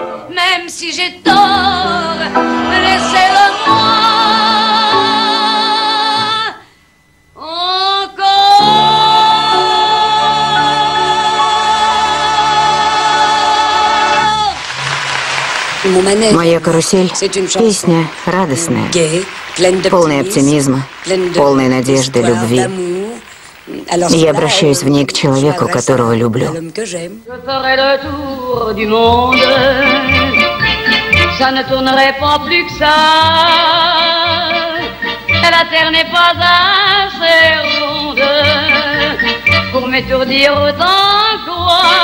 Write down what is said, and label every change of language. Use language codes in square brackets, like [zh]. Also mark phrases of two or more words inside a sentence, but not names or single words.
[fr] Même si j'ai tort, laissez-le-moi encore. [ru] Моя карусель — песня радостная, полная оптимизма, полная надежды, любви. И я обращаюсь в ней к человеку, которого люблю. [fr] Je ferai le tour du monde, ça ne tournerait pas plus que ça. La terre n'est pas assez ronde pour m'étourdir autant que toi.